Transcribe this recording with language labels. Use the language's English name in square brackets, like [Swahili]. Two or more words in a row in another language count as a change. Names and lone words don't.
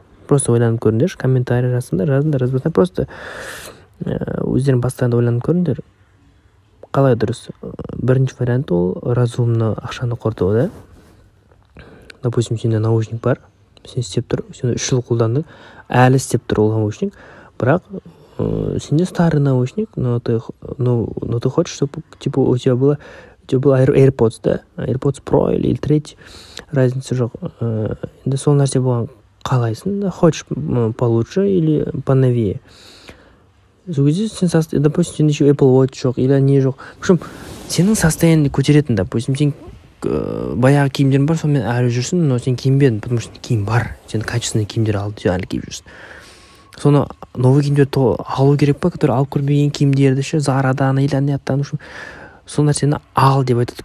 [Kazakh] Просто ойланып көріңдер, комментарий жазыңдар, жазбасаңдар, просто өздерің бастарында ойланып көріңдер. Қалай дұрыс? Бірінші вариант ол разумно ақшаны құрту, да? Допустим, сенде наушник бар, сен істеп тұр, сен 3 жыл қолдандың, әлі істеп тұр ол наушник, бірақ сенде [Russian] старый наушник, но ты хочешь, чтобы типа у тебя было AirPods, да? AirPods Pro или 3, разница жоқ. [Kazakh] Енді сол нәрсе болған қалайсың, да? [Russian] Хочешь получше или поновее? [Kazakh] Сол кезде сен, допустим, сенде еще Apple Watch жоқ, или не жоқ. [Russian] В общем, [Kazakh] сенің состояниеңді көтеретін, допустим, сен баяғы киімдерің бар, сонымен әлі жүрсің, но сен киінбедің, [Russian] потому что [Kazakh] киім бар. Сен качественный киімдер алып, әлі киіп жүрсің. Соны новый киімдерді алу керек па, который алып көрмеген киімдерді ше, Зарадан или Анеттан үшін сол нәрсені ал деп айтады.